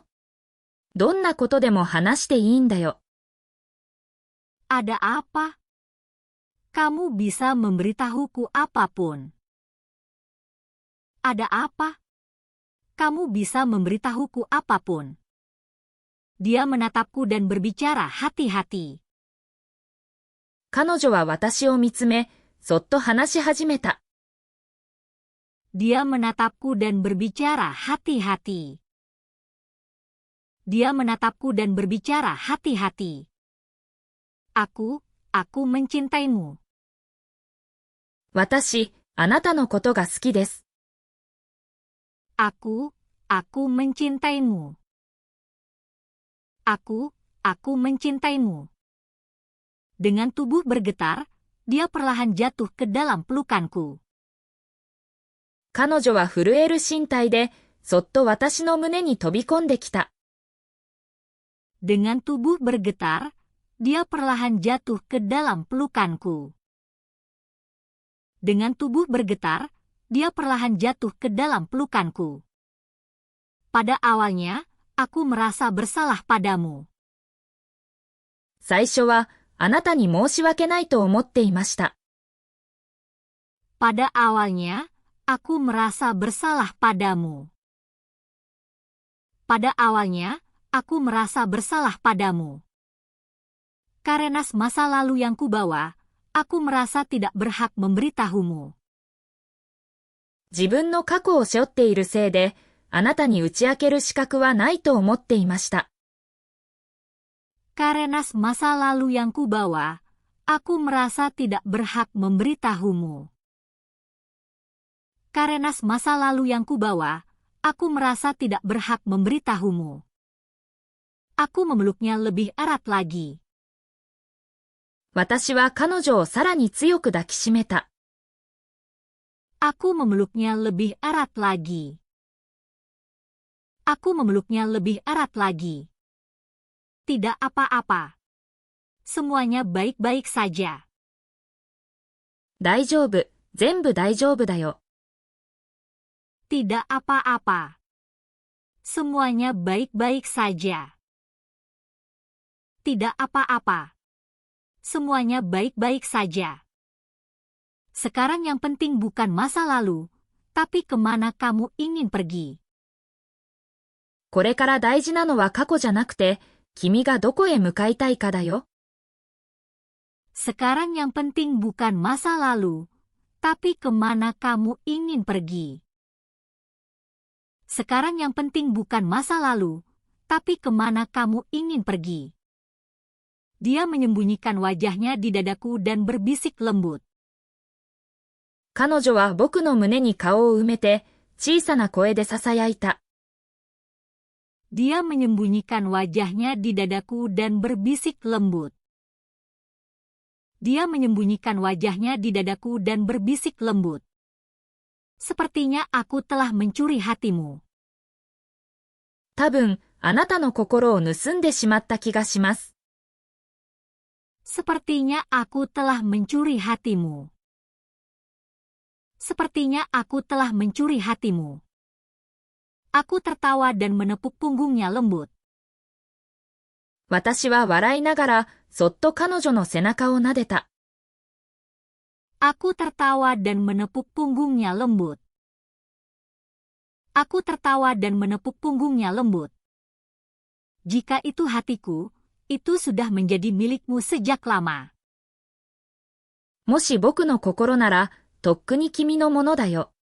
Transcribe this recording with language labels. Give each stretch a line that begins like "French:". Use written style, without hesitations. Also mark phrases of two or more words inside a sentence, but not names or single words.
Japanese: どんなことでも話していいんだよ。
Indonesian: Ada apa? Kamu bisa memberitahuku apapun. Ada apa? Kamu bisa memberitahuku apapun. Dia menatapku dan berbicara hati-hati.
Japanese: 彼女は私を見つめ、そっと話し始めた。
Indonesian: Dia menatapku dan berbicara hati-hati. Dia menatapku dan berbicara hati-hati. Aku mencintaimu.
Japanese: 私、あなたのことが好きです。
Indonesian: Aku mencintaimu. Aku mencintaimu. Dengan tubuh bergetar, dia perlahan jatuh ke dalam pelukanku.
Japanese: 彼女は震える身体で、そっと私の胸に飛び込んできた。
Indonesian: Dengan tubuh bergetar, dia perlahan jatuh ke dalam pelukanku. Dengan tubuh bergetar, dia perlahan jatuh ke dalam pelukanku. Pada awalnya, aku merasa bersalah padamu.
Japanese: 最初は、あなたに申し訳ないと思っていました。
Indonesian: Pada awalnya, aku merasa bersalah padamu. Pada awalnya, aku merasa bersalah padamu. Karena masa lalu yang kubawa, aku merasa tidak berhak memberitahumu.
Japanese: 自分の過去を背負っているせいで、あなたに打ち明ける資格はないと思っていました。
Indonesian: Karena masa lalu yang kubawa, aku merasa tidak berhak memberitahumu. Karena masa lalu yang kubawa, aku merasa tidak berhak memberitahumu. Aku memeluknya lebih erat lagi.
Japanese: 私は彼女をさらに強く抱きしめた。
Indonesian: Aku memeluknya lebih erat lagi. Aku memeluknya lebih erat lagi. Tidak apa-apa. Semuanya baik-baik saja.
Japanese: 大丈夫、全部大丈夫だよ。
Indonesian: Tidak apa-apa. Semuanya baik-baik saja. Tidak apa-apa. Semuanya baik-baik saja. Sekarang yang penting bukan masa lalu, tapi kemana kamu ingin pergi.
Japanese: これから大事なのは過去じゃなくて、君がどこへ向かいたいかだよ。
Indonesian: Sekarang yang penting bukan masa lalu, tapi kemana kamu ingin pergi. Sekarang yang penting bukan masa lalu, tapi kemana kamu ingin pergi. Dia menyembunyikan wajahnya di dadaku dan berbisik lembut.
Japanese: 彼女は僕の胸に顔を埋めて、小さな声で囁いた。
Indonesian: Dia menyembunyikan wajahnya di dadaku dan berbisik lembut. Dia menyembunyikan wajahnya di dadaku dan berbisik lembut. Sepertinya aku telah mencuri hatimu.
Japanese: 多分、あなたの心を盗んでしまった気がします。
Indonesian: Sepertinya aku telah mencuri hatimu. Sepertinya aku telah mencuri hatimu. Aku tertawa dan menepuk punggungnya lembut.
Japanese: 私は笑いながら、そっと彼女の背中を撫でた。
Indonesian: Aku tertawa dan menepuk punggungnya lembut. Aku tertawa dan menepuk punggungnya lembut. Jika itu hatiku, itu sudah menjadi milikmu sejak lama.
Japanese: もし僕の心なら、とっくに君のものだよ。